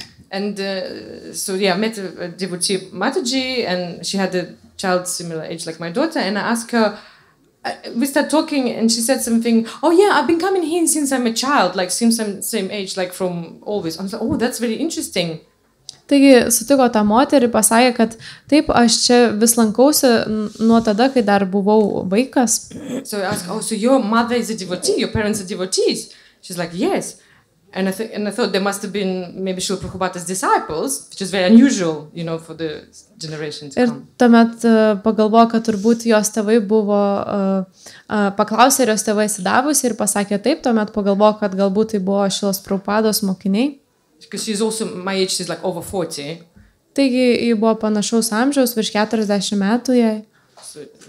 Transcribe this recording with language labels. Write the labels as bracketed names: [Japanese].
[English] And so yeah, I met a devotee Mataji, and she had a child similar age like my daughter, and I asked her, we started talking, and she said something, oh yeah, I've been coming here since I'm a child, like since I'm same age, like from always. I was like, oh, that's very interesting. [Lithuanian] Taigi sutiko tą moterį, pasakė, kad taip, aš čia vis lankausi nuo tada, kai dar buvau vaikas. [English] So I asked, oh, so your mother is a devotee, your parents are devotees? She's like, yes. And I thought there must have been maybe Srila Prabhupada's disciples, which is very unusual, you know, for the generation to come. [Lithuanian] Ir tuomet pagalvojo, kad turbūt jos tėvai buvo, paklausė, ar jos tėvai sidavusi ir pasakė taip, tuomet pagalvojo, kad galbūt tai buvo Srilos Prabhupados mokiniai. [English] Because she's also my age, she's like over 40. [Lithuanian] Taigi, ji buvo panašaus amžiaus, virš 40 metų jai.